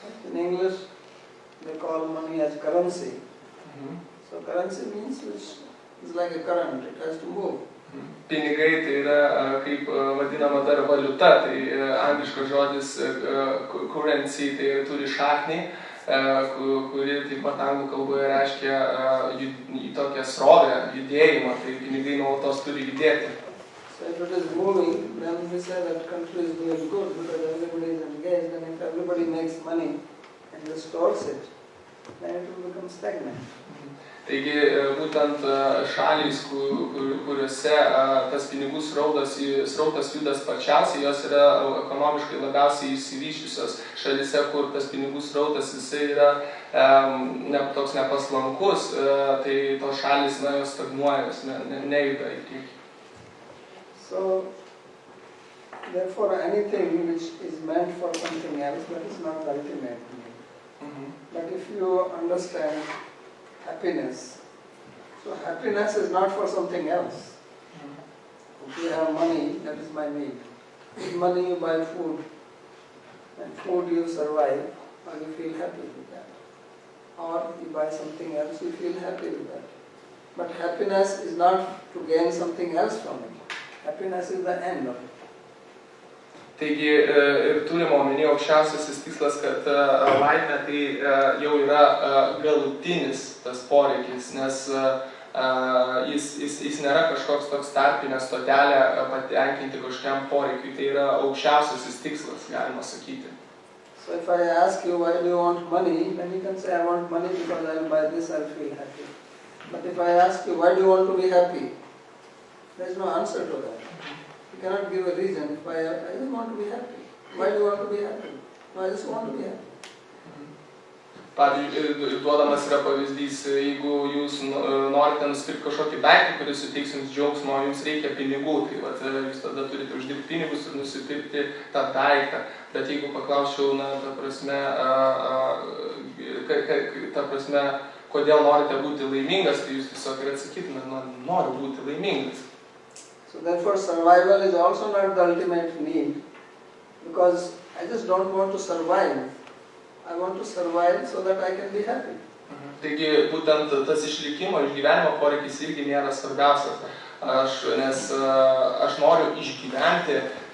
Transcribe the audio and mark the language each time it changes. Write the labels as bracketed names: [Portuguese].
[English] In English, they call money as currency. So currency means which is like a current, it has to move. [Lithuanian] Pinigai tai yra kaip vadinama dar valiuta, tai angliškas žodis currency, tai turi šaknį, kuri taip pat anglų kalboje reiškia tokią srovę, judėjimą, tai pinigai nuolatos turi judėti. [English] So if it is moving, then we say that country is doing good because everybody is engaged, and if everybody makes money and just stores it, then it will become stagnant. [Lithuanian] Taigi būtent šalys, kuriuose tas pinigų srautas juda sparčiausiai, jos yra ekonomiškai labiausiai išsivysčiusios šalyse, kur tas pinigų srautas jisai yra toks nepaslankus, tai tos šalys jos stagnuoja, jos nejuda į priekį. [English] So, therefore, anything which is meant for something else, that is not the ultimate need. But if you understand happiness, so happiness is not for something else. If you have money, that is my need. With money you buy food, and food you survive, or you feel happy with that. Or you buy something else, you feel happy with that. But happiness is not to gain something else from it. Happiness is the end of it. [Lithuanian] Taigi ir turime omeny aukščiausiasis tikslas, kad laimė tai jau yra galutinis tas poreikis, nes jis nėra kažkoks toks tarpinė stotelė patenkinti kažkokiam poreikiui, tai yra aukščiausiasis tikslas, galima sakyti. [English] So if I ask you why do you want money, then you can say I want money because I will buy this, I will feel happy. But if I ask you why do you want to be happy, there is no answer to that. You cannot give a reason. If I just want to be happy. Why do you want to be happy? No, I just want to be happy. [Lithuanian] Pavyzdžiui, duodamas yra pavyzdys, jeigu jūs norite nusipirkti kažkokį daiktą, kuris suteiks jums džiaugsmo, jums reikia pinigų, tai jūs tada turite uždirbti pinigus ir nusipirkti tą daiktą. Bet jeigu paklausčiau, ta prasme, kodėl norite būti laimingas, tai jūs tiesiog ir atsakytumėte, noriu būti laimingas. [English] So therefore survival is also not the ultimate need, because I just don't want to survive. I want to survive so that I can be happy. [Lithuanian] Taigi būtent tas išlikimo, išgyvenimo poreikis irgi nėra svarbiausias, nes aš noriu išgyventi